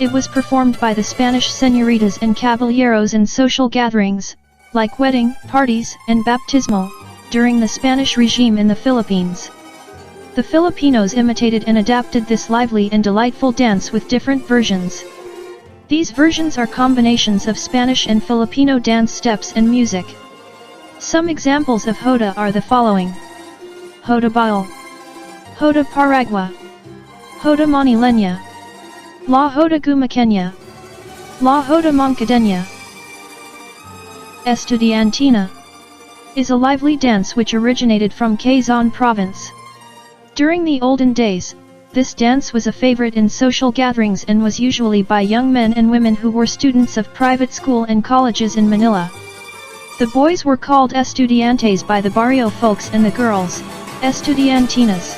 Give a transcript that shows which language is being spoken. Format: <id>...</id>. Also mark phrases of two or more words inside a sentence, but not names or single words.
<en>It was performed by the Spanish señoritas and caballeros in social gatherings, like wedding, parties, and baptismal, during the Spanish regime in the Philippines. The Filipinos imitated and adapted this lively and delightful dance with different versions. These versions are combinations of Spanish and Filipino dance steps and music. Some examples of Joda are the following: Joda Baal, Joda Paragua, Joda Manileña, La Joda Gumaqueña, La Joda Moncadena. Estudiantina is a lively dance which originated from Quezon Province. During the olden days, this dance was a favorite in social gatherings and was usually by young men and women who were students of private school and colleges in Manila. The boys were called estudiantes by the barrio folks and the girls, estudiantinas.</en>